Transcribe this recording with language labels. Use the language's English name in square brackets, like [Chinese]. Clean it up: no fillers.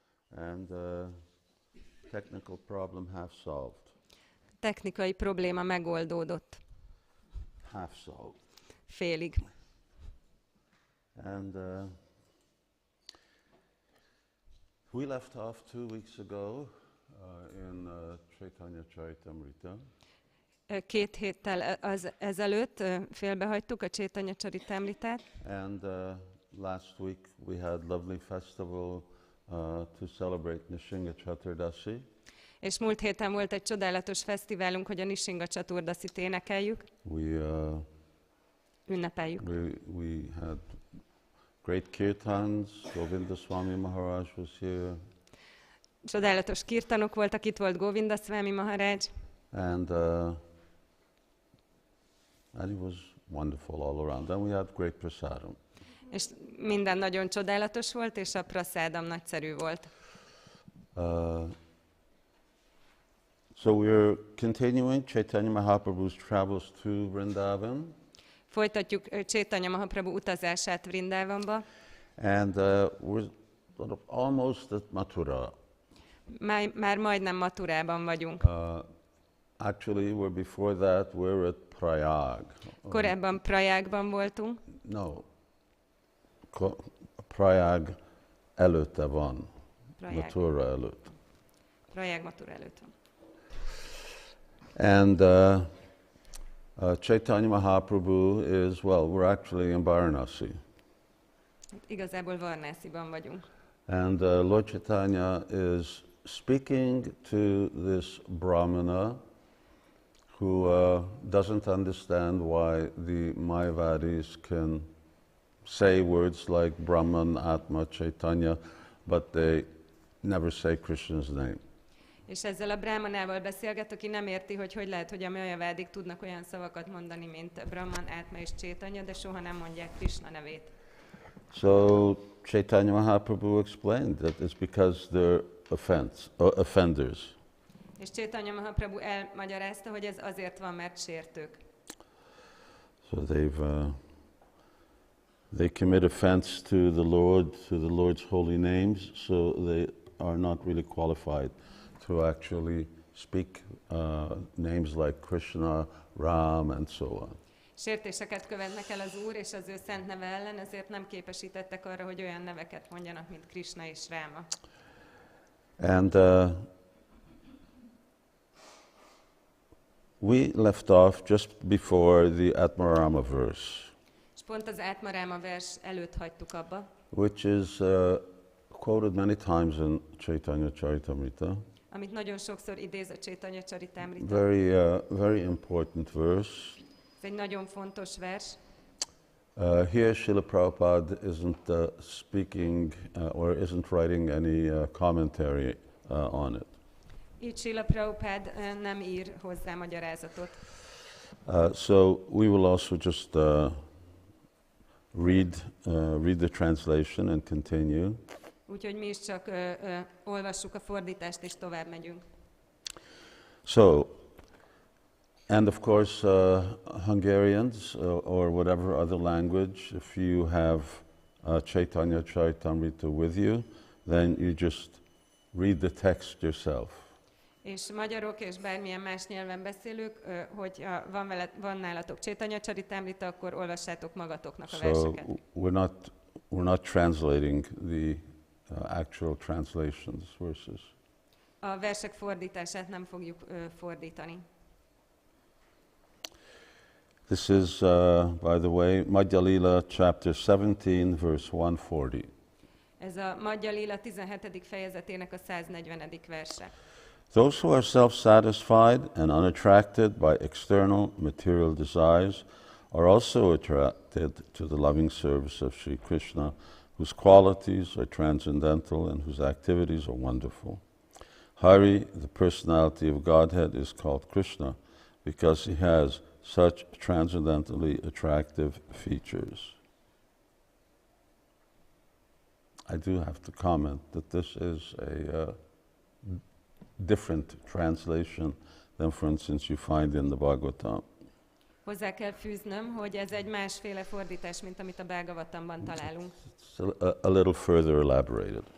[English] And technical problem half solved. [Hungarian] Technikai probléma megoldódott. [English] Half solved. [Hungarian] Félig. [English] And we left off 2 weeks ago in Caitanya Charitamrita. [Hungarian] 2 héttel ezelőtt félbehagytuk a Caitanya Charitamritát. [English] And last week we had lovely festival to celebrate Nishinga Chaturdasi. [Hungarian] És múlt héten volt egy csodálatos fesztiválunk, hogy a Nishinga Csaturdasit énekeljük. Ünnepeljük. [English] We had great kirtans. Govinda Swami Maharaj was here. [Hungarian] Csodálatos kirtanok voltak, itt volt Govinda Swami Maharaj. [English] And it was wonderful all around. Then we had great prasadam. [Hungarian] És minden nagyon csodálatos volt, és a prasádam nagyszerű volt. [English] So we're continuing Caitanya Mahaprabhu's travels to Vṛndāvana. [Hungarian] Folytatjuk Caitanya Mahaprabhu utazását Vṛndāvanba. [English] And we're sort of almost at Mathurā. [Hungarian] Már majdnem Mathurában vagyunk. [English] Actually, we're before that, we're at Prayag. [Hungarian] Korábban Prajágban voltunk. No. Prayag előtte van. Mathurā előtt. Prayag Mathurā előtt van. [English] And Caitanya Mahaprabhu is, well, we're actually in Varanasi. [Hungarian] Igazából Varnásziban vagyunk. [English] And Lord Caitanya is speaking to this Brahmana who doesn't understand why the Mayavadis can say words like Brahman, Atma, Caitanya, but they never say Krishna's name. [Hungarian] És ezzel a brámanával beszélget, aki nem érti, hogy lehet, hogy a Mayavádik tudnak olyan szavakat mondani, mint Brahman, Atma és Caitanya, de soha nem mondják Krishna nevét. [English] So Caitanya Mahaprabhu explained that it's because they're offenders. [Hungarian] És Caitanya Mahaprabhu elmagyarázta, hogy ez azért van, mert sértők. [English] So they commit offense to the Lord, to the Lord's holy names, so they are not really qualified to actually speak names like Krishna, Ram, and so on. [Hungarian] Sértéseket követnek el az Úr és az ő szent neve ellen, ezért nem képesítettek arra, hogy olyan neveket mondjanak, mint Krishna és Ráma. [English] And we left off just before the Atmarama verse. [Hungarian] És pont az Atmarama vers előtt hagytuk abba. [English] Which is quoted many times in Caitanya Charitamrita. [Hungarian] Amit nagyon sokszor idéz a Caitanya Charitamrita. [English] Very important verse. [Hungarian] Ez egy nagyon fontos vers. [English] Here Srila Prabhupada isn't speaking or isn't writing any commentary on it. [Hungarian] Így Srila Prabhupada nem ír hozzá magyarázatot. [English] So we will also just read the translation and continue. [Hungarian] Úgyhogy mi is csak olvassuk a fordítást és tovább megyünk. [English] So, and of course Hungarians or whatever other language, if you have Caitanya Charitamrita with you, then you just read the text yourself. [Hungarian] És magyarok és bármilyen más nyelven beszélők, hogy van nálatok Caitanya Charitamrita, akkor olvassátok magatoknak a verseket. [English] We're not translating the actual translations, verses. [Hungarian] A versek fordítását nem fogjuk fordítani. [English] This is, by the way, Madhya Lila chapter 17, verse 140. [Hungarian] Ez a Madhya Lila 17. fejezetének a 140. verse. [English] Those who are self-satisfied and unattracted by external material desires are also attracted to the loving service of Sri Krishna, whose qualities are transcendental and whose activities are wonderful. Hari, the personality of Godhead, is called Krishna because he has such transcendentally attractive features. I do have to comment that this is a different translation than, for instance, you find in the Bhagavatam. [Hungarian] Hozzá kell fűznöm, hogy ez egy másféle fordítás, mint amit a Bhagavatamban találunk. [English] It's a little further elaborated.